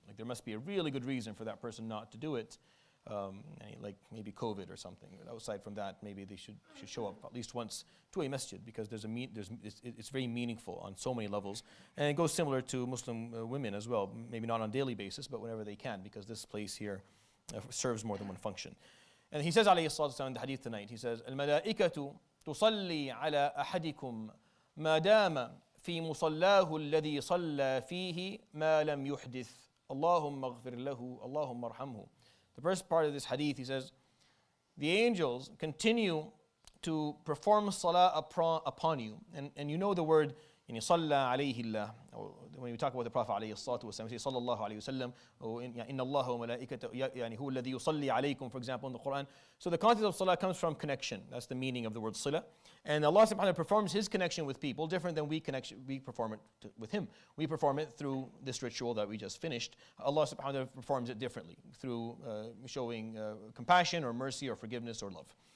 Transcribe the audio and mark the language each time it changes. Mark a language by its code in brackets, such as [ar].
[en] Like there must be a really good reason for that person not to do it. Like maybe COVID or something. Outside from that, maybe they should show up at least once to a masjid, because it's very meaningful on so many levels. And it goes similar to Muslim women as well, maybe not on a daily basis, but whenever they can, because this place here serves more than one function. And he says, [ar] عليه الصلاة والسلام, [en] in the hadith tonight, he says, [ar] الملائكة تصلي على أحدكم ما دام في مصلاه الذي صلى فيه ما لم يحدث اللهم اغفر له اللهم ارحمه. [en] The first part of this hadith, he says, the angels continue to perform salah upon you. And you know the word, [ar] صلى عليه الله. [en] When we talk about the Prophet [ar] عليه الصلاة والسلام, [en] we say [ar] صلى الله عليه وسلم, [en] or [ar] إن الله وملائكته يعني هو الذي يصلي عليكم, [en] for example, in the Quran. So the concept of salah comes from connection. That's the meaning of the word salah. And Allah subhanahu wa ta'ala performs His connection with people different than we perform it with Him. We perform it through this ritual that we just finished. Allah subhanahu wa ta'ala performs it differently, through showing compassion or mercy or forgiveness or love.